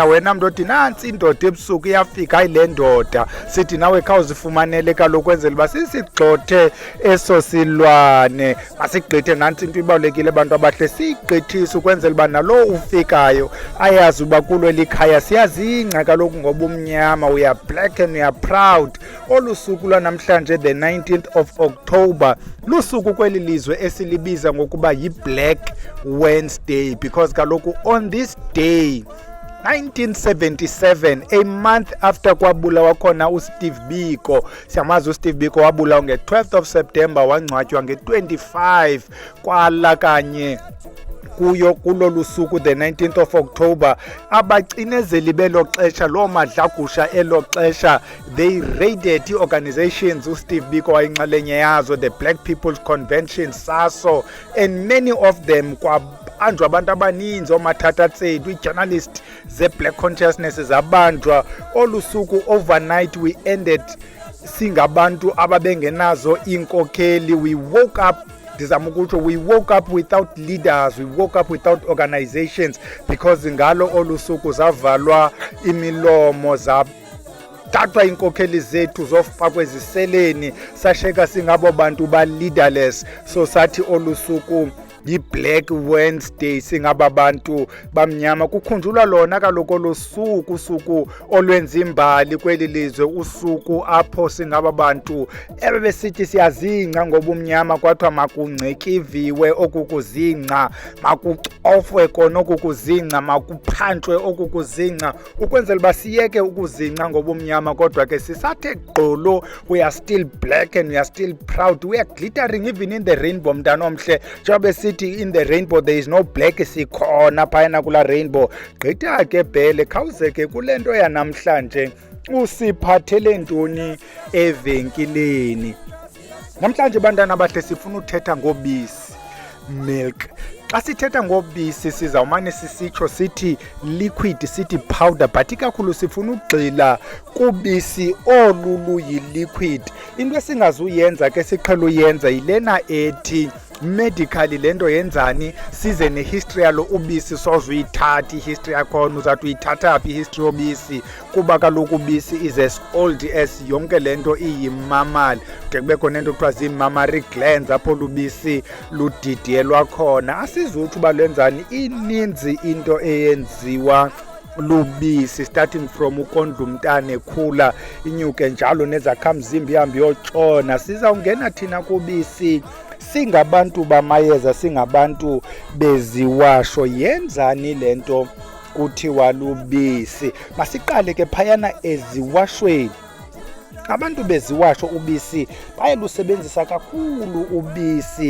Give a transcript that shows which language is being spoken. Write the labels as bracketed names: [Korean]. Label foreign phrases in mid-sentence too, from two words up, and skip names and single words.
[Xhosa] Wena mntu othi nantsi indoda ebusuku iyafika hayi le ndoda sithi nawe khawuzifumanele kaloku kwenzela uba sisigxothe eso silwane. Masigqithe nantsi into ibalulekile abantu abahle siyigqithise ukwenzela uba nalo ufikayo ayazi uba kulo likhaya siyazingca kaloku ngoba umnyama, [English] we are black and we are proud. [Xhosa] Olu suku lwanamhlanje [English] the 19th of October [Xhosa] lusuku kweli lizwe esilibiza ngokuba yi-Black Wednesday because kaloku [English] on this day 1977, a month after [Xhosa] kwabulawa khona uSteve Biko. Siyamazi uSteve Biko wabulawa nge-12th of September wangcwatywa nge-25 kwala kanye kuyo kulolu suku [English] the 19th of October. [Xhosa] Abacinezeli belo xesha loo madlagusha elo xesha [English] they raided organizations [Xhosa] uSteve Biko wayinxalenye yazo, the Black People's Convention, SASO, [English] and many of them [Xhosa] kwabanjwa abantu abaninzi, oomathatatsethu, ii-journalist ze-black consciousness zabanjwa. Olu suku [English] overnight we ended [Xhosa] singabantu ababengenazo inkokeli. [English] We woke up, we woke up without leaders, we woke up without organizations because [Xhosa] ngalo olu suku zavalwa imilomo, zathathwa inkokeli zethu zofakwa eziseleni, sasheka singabo bantu ba-leaderless. So sathi olu suku yi-Black Wednesday, singaba bantu bamnyama. Kukhunjulwa lona kaloku olusuku, usuku olwenza imbali kweli lizwe, usuku apho singaba bantu ebebesithi siyazingca ngobumnyama kwathiwa makungcikiviwe okukuzingca, makucofwe kona okukuzingca, makuphanthwe okukuzingca ukwenzela uba siyeke ukuzingca ngobumnyama. Kodwa ke sisathe gqolo, [English] we are still black and we are still proud, we are glittering even in the rainbow. [Xhosa] Mntanomhle njengoba sithi [English] in the rainbow there is no black, [Xhosa] sikhona phayana kula rainbow. Gqitha ke bhele khawuzeke kule nto yanamhlanje, usiphathele ntoni evenkileni namhlanje? Bantwana bahle sifuna uthetha ngobisi, milk. Xa sithetha ngobisi sizawumane sisitsho sithi liquid, sithi powder, but ikakhulu sifuna ugxila kubisi olu luyi-liquid. Into esingazuyenza ke siqhela uyenza yilena ethi medically le nto yenzani, size nehistory yalo ubisi. Sozuyithatha ihistory yakhona, uzawuthi uyithatha phi ihistory yobisi? Kuba kaloku ubisi [English] is as old as [Xhosa] yonke le nto iyimamali. De kubekho nento kuthiwa zii-mammary glands apho lubisi ludidiyelwa khona. Asizuthi uba lwenzani, ininzi into eyenziwa lubisi, [English] starting from [Xhosa] ukondla umntana ekhula, inyuke njalo nezakhamzimba ihambe iyotshona. Sizawungena thina kubisi singabantu bamayeza, singabantu beziwasho. Yenzani le nto kuthiwa lubisi? Masiqale ke phayana eziwashweni. Abantu beziwasho ubisi bayalusebenzisa kakhulu ubisi.